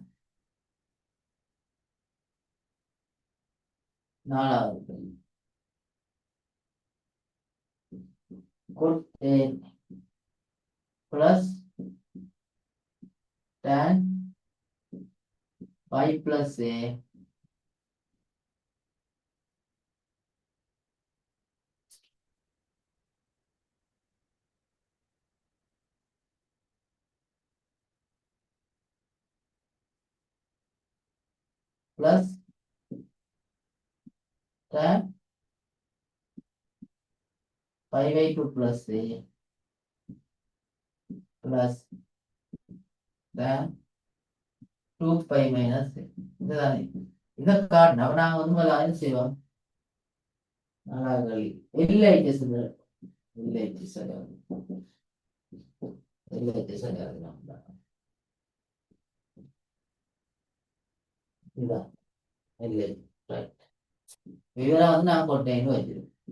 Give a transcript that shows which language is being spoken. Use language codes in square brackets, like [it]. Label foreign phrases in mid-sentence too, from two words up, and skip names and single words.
[en] 4வது plus tan 5 plus a plus tan 5/2 plus a plus tan 2π minus a. [ta] இதுதானே? இதை காட்டினா நாங்க வந்து முதல்ல என்ன செய்வோம்? LHS இதுதான் இதெல்லாம் வந்து நான் போட்டேன்னு வச்சிருக்கேன்.